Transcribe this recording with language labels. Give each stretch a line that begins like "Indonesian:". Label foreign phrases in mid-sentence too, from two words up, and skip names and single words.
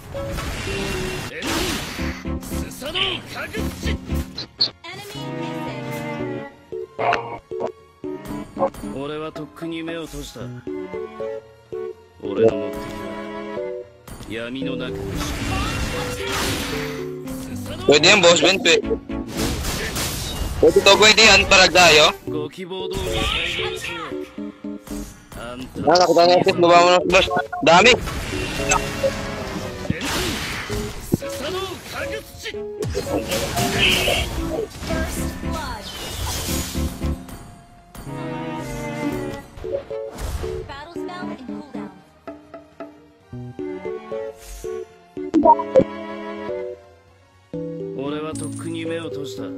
English: Enemy missing.
Japanese: 俺はとっくに目を閉じた。俺の目的は闇の中に
Filipino: Pwede yan, boss Ben. Pwede yan, para tayo.
Japanese: ご希望通り再現しよう。あんた
Filipino: Nakakita nga sis, baba mo ng boss. Dami.
Japanese: スサノオカグツチ
English: First blood. Battle spell and cooldown.
Japanese: 俺はとっくに目を閉じた。